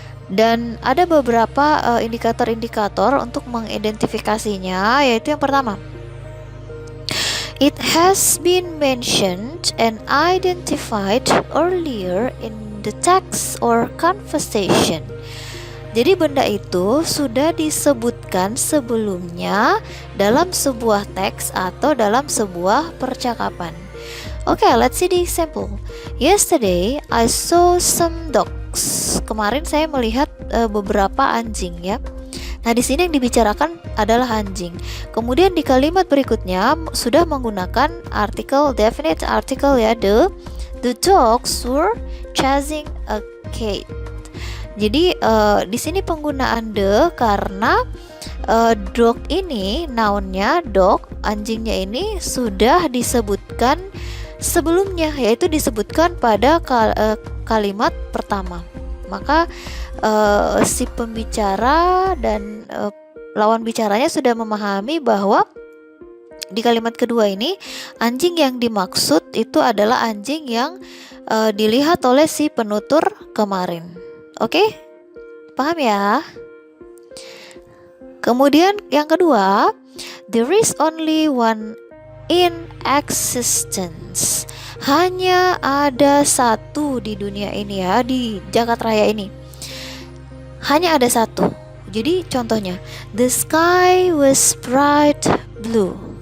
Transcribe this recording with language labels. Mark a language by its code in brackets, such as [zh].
[id] Dan ada beberapa indikator-indikator untuk mengidentifikasinya, yaitu yang pertama, [en] it has been mentioned and identified earlier in the text or conversation. [id] Jadi benda itu sudah disebutkan sebelumnya dalam sebuah teks atau dalam sebuah percakapan. [en] Okay, let's see the example. Yesterday I saw some dogs. [id] Kemarin saya melihat beberapa anjing ya. Nah, di sini yang dibicarakan adalah anjing. Kemudian di kalimat berikutnya sudah menggunakan artikel, definite article ya, [en] the dogs were chasing a cat. [id] Jadi di sini penggunaan the karena dog ini nounnya dog, anjingnya ini sudah disebutkan sebelumnya, yaitu disebutkan pada kalimat pertama. Maka si pembicara dan lawan bicaranya sudah memahami bahwa di kalimat kedua ini anjing yang dimaksud itu adalah anjing yang dilihat oleh si penutur kemarin. Oke? Paham ya? Kemudian yang kedua, [en] there is only one in existence. [id] Hanya ada satu di dunia ini ya, di jagat raya ini. Hanya ada satu. Jadi contohnya, [en] the sky was bright blue.